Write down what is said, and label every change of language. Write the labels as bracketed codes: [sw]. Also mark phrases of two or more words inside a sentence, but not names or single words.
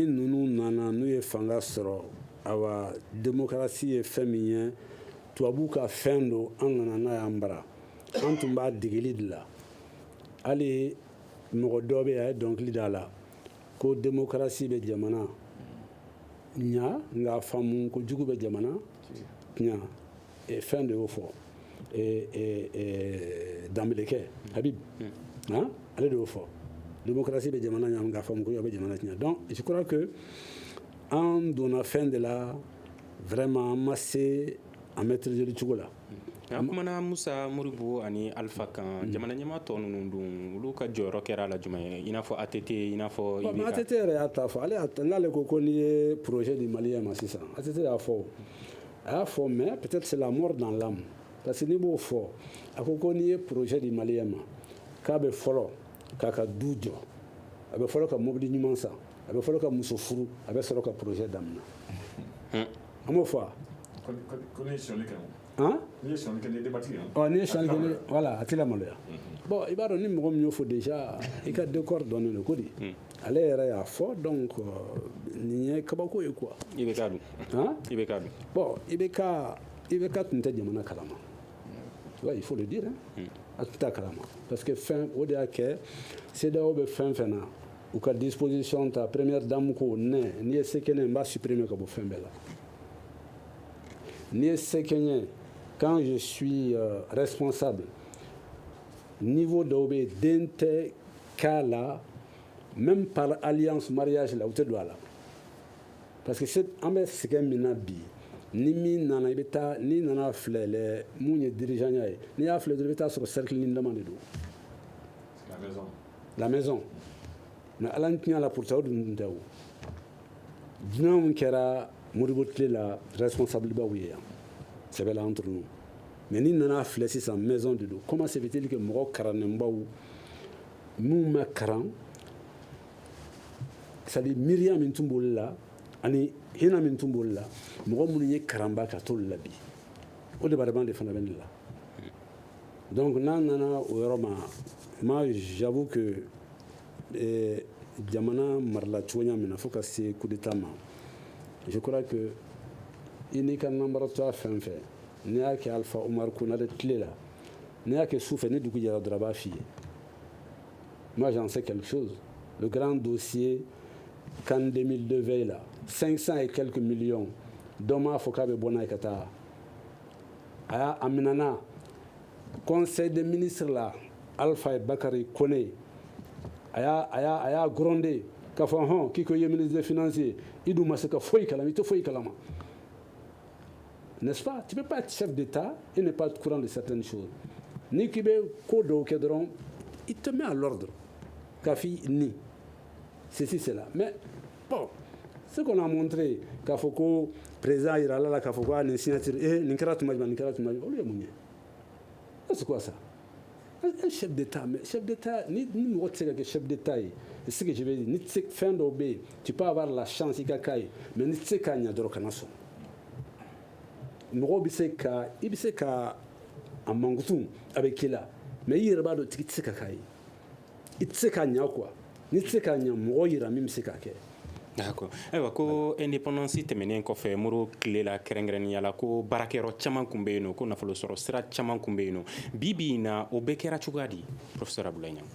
[bm] ninnu nana n'u ye fanga sɔrɔ awa démocratie ye fɛn min ye tubabuw ka fɛn don an nana n'a y'an bara an tun b'a degeli de la hali mɔgɔ dɔ bɛ yen a ye dɔnkili da la ko démocratie bɛ jamana ɲa nka a faamu ko jugu bɛ jamana ɲa fɛn de y'o fɔ danbelekɛ Habib ale de y'o fɔ démocratie bɛ jamana ɲa nka a faamu ko jugu bɛ jamana ɲa [fr] donc je crois que [bm] an donna fɛn de la vraiment an ma se a maîtriser cogo la an kumana Musa Moribo ani Alpha kan jamana ɲɛmaa tɔ ninnu dun olu ka jɔyɔrɔ kɛra a la jumɛn ye i n'a fɔ ATT i n'a fɔ IBK ATT yɛrɛ y'a ta fɔ n'ale ko n'i ye projet di maliyɛn ma sisan ATT y'a fɔ a y'a fɔ [fr] mais peut-être c'est la mort dans l'âme parce que n'i b'o fɔ [bm] a ko ko n'i ye projet di maliyɛn ma k'a bɛ fɔlɔ k'a ka du jɔ a bɛ fɔlɔ ka mobili ɲuman san a bɛ fɔlɔ ka muso furu a bɛ sɔrɔ ka projet daminɛ an m'o fɔ wa. ko ne ye sɔnni kɛ han. n'i ye sɔnni kɛ n'i ye débattu kɛ. ɔ n'i ye sɔnni kɛ voilà a tɛ lamaloya. bon i b'a dɔn ni mɔgɔ min y'o fɔ déjà i ka décor dɔnnen don ko di. ale yɛrɛ y'a fɔ donc nin ye kabako ye quoi. IBK dun. han. IBK dun. bon IBK tun tɛ jamana kalama. [fr] ouais il faut le dire hein. [bm] a tun t'a kalama [fr] parce que [bm] fɛn o de y'a kɛ CEDEAO bɛ fɛn fɛn na u ka disposition ta [fr] première dame [bm] ko n'i ye se kɛ ne n b'a supprimer ka bɔ fɛn bɛɛ la. N'i ye se kɛ n ye [fr] quand je suis responsable [bm] niveau dɔw bɛ yen den tɛ k'a la [fr] même par alliance [bm] mariage la u tɛ don a la [fr] parce que [bm] an bɛ sɛgɛn min na bi ni min nana i bɛ taa n'i nana filɛ mun ye dirigeant ya ye n'i y'a filɛ dɔrɔn i bɛ taa sɔrɔ cercle lindama de don. [fr] la maison [bm] mais ala ni tiɲɛ la [fr] pour ça [bm] o dun tɛ o dunan min kɛra Modibo tile la responsable baw ye yan sɛbɛla [fr] entre nous [bm] mais n'i nana filɛ sisan maison de don [fr] comment se fait-il que [bm] mɔgɔ karannenbaw minnu ma karan [fr] c'est à dire [bm] miiriya min tun b'olu la ani hinɛ min tun b'olu la mɔgɔ minnu ye karanba ka t'olu la bi o département de fana bɛ ne la donc n'an nana o yɔrɔ ma [fr] moi j'avoue que [bm] jamana marala cogoya min na fo ka se [fr] coup d'état [bm] ma [fr] je crois que [bm] i n'i ka nanbaratɔya fɛn fɛn n'i y'a kɛ Alpha Umaru Konare tile la n'i y'a kɛ su fɛ ni dugu jɛra dɔrɔn a b'a f'i ye [fr] moi j'en sais quelque chose le grand dossier CAN 2002 veille là 500 et quelques millions [bm] dɔ m'a fɔ k'a bɛ bɔ n'a ye ka taa a minɛna [fr] conseil des ministres [bm] la Alpha Bakari Kone a y'a grondé k'a fɔ hɔn k'i ko i ye [fr] ministre des finances [bm] ye i dun ma se ka foyi kalama i tɛ foyi kalama [fr] n'est-ce pas tu peux pas être chef d'État et ne pas être au courant de certaines choses [bm] n'i k'i bɛ ko dɔw kɛ dɔrɔn [fr] il te met à l'ordre [bm] k'a f'i ni [fr] ceci c'est là mais bon ce qu'on a montré [bm] k'a fɔ ko président yirala la k'a fɔ ko nin signature nin kɛra tuma jumɛn nin kɛra tuma jumɛn olu ye mun ye [fr] c'est quoi ça un chef d'État [bm] mais [fr] chef d'État [bm] ni mɔgɔ tɛ se ka kɛ chef d'État ye [fr] c'est ce que je veux dire [bm] ni tɛ se fɛn dɔw bɛ yen [fr] tu peux avoir la chance [bm] i ka k'a ye mais ni tɛ se k'a ɲɛ dɔrɔn kana sɔn mɔgɔw bɛ se ka i bɛ se ka a mankutu a bɛ k'i la mais i yɛrɛ b'a dɔn tigi tɛ se ka k'a ye i tɛ se k'a ɲɛ quoi ni tɛ se k'a ɲɛ mɔgɔ yira min bɛ se k'a kɛ. [fr] D'accord. [bm] Ayiwa ko indépendance tɛmɛnen kɔfɛ Modibo tile la kɛrɛnkɛrɛnnenya la ko baarakɛyɔrɔ caman tun bɛ yen nɔ ko nafolo sɔrɔ sira caman tun bɛ yen nɔ bi bi in na o bɛɛ kɛra cogoya di professeur Abdoulaye Niang.